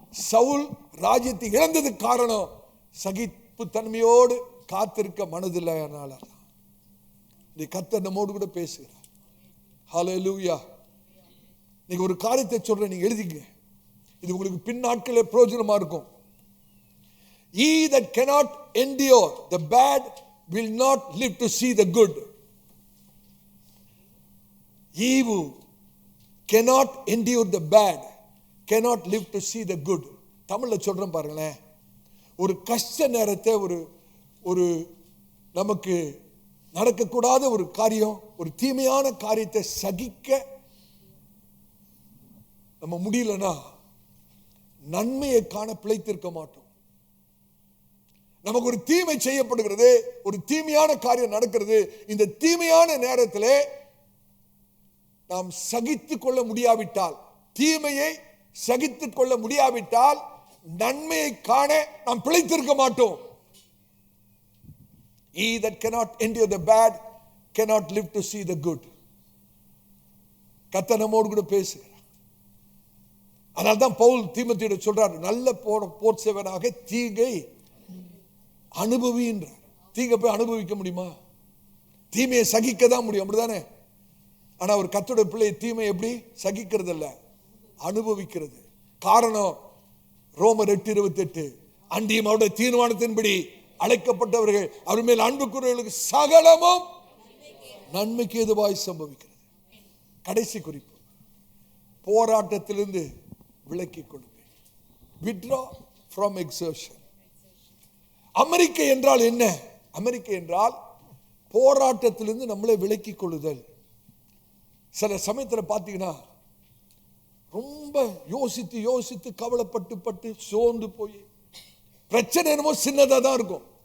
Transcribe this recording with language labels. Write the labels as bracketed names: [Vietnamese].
[Tamil] சவுல் ராஜ்யத்தை இழந்ததுக்கு காரணம் சகிப்பு தன்மையோடு காத்திருக்க மனதில்லைனால. கர்த்தர் நம்மோடு கூட பேசுகிறார். ஹல்லேலூயா. நீங்க ஒரு காரியத்தை சொல்றேன், நீங்க எழுதிங்க. இது உங்களுக்கு பின் நாட்களே பிரயோஜனமா இருக்கும். [English] He that cannot endure the bad will not live to see the good. He who cannot endure the bad cannot live to see the good. [Tamil] தமிழ்ல சொல்றேன் பாருங்களேன். ஒரு கஷ்ட நேரத்தை, ஒரு நமக்கு நடக்கக்கூடாத ஒரு காரியம், ஒரு தீமையான காரியத்தை சகிக்க நம்ம முடியலன்னா நன்மையை காண பிழைத்திருக்க மாட்டோம். நமக்கு ஒரு தீமை செய்யப்படுகிறது, ஒரு தீமையான காரியம் நடக்கிறது. இந்த தீமையான நேரத்திலே நாம் சகித்துக் கொள்ள முடியாவிட்டால், தீமையை சகித்துக் கொள்ள முடியாவிட்டால் நன்மையை காண நாம் பிழைத்திருக்க மாட்டோம். [English] He that cannot endure the bad cannot live to see the good. [Tamil] கர்த்தர் நம்மோடு கூட பேசுகிறார். அதனால்தான் பவுல் தீமோத்தேயுவிடம் சொல்றார், நல்ல போர் சேவனாக தீங்கை அனுபவின்றார். தீங்கை போய் அனுபவிக்க முடியுமா? தீமையை சகிக்க தான் முடியும், அப்படிதானே? ஆனா ஒரு கர்த்தருடைய பிள்ளை தீமை எப்படி சகிக்கிறது இல்ல, அனுபவிக்கிறது. காரணம் ரோமர் 8:28, அன்றியும் அவருடைய தீர்மானத்தின்படி அழைக்கப்பட்டவர்கள் அவர் மேல் அன்பு கூறுவர்களுக்கு சகலமும் நன்மைக்கு ஏதுவாய் சம்பவிக்கிறது. கடைசி குறிப்பு, போராட்டத்திலிருந்து விலக்கிக் கொள்ளுங்கள். [English] withdraw from exertion. [Tamil] அமெரிக்கா என்றால் என்ன? அமெரிக்கா என்றால் போராட்டத்திலிருந்து நம்மளை விலக்கிக் கொள்ளுதல். சில சமயத்தில் பார்த்தீங்கன்னா ரொம்ப யோசித்து யோசித்து கவலைப்பட்டு சோர்ந்து போய் பிரச்சனை என்னமோ சின்னதா தான் இருக்கும்.